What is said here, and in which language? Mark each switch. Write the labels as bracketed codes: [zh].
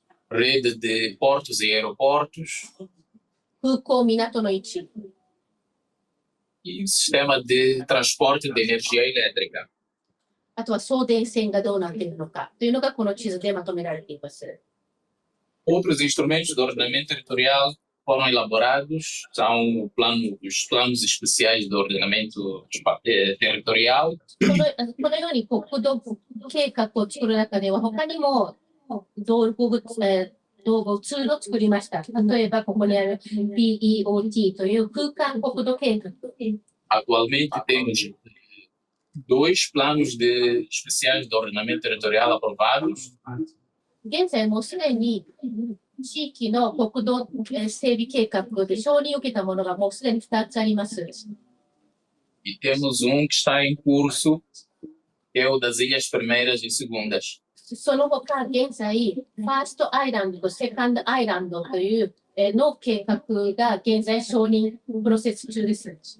[pt] rede de portos e aeroportos [ja] 空港、港の位置、 [pt] e sistema de transporte de energia elétrica. [ja] あとは送電線がどうなっているのかというのがこの地図でまとめられています。 [pt] Outros instrumentos de ordenamento territorial foram elaborados, são os planos especiais de ordenamento territorial, [ja] このように国土計画を作る中では、他にも道具ツールを作りました。例えば、ここにある PEOT という空間国土計画。 [pt] Atualmente temos 2 planos especiais de ordenamento territorial aprovados, [ja] 現在もうすでに地域の国土整備計画で承認を受けたものがもうすでに2つあります。 [pt] e temos que está em curso, que é o das Ilhas Primeiras e Segundas. [ja] その他、現在、ファーストアイランドとセカンドアイランドというの計画が現在承認プロセス中です。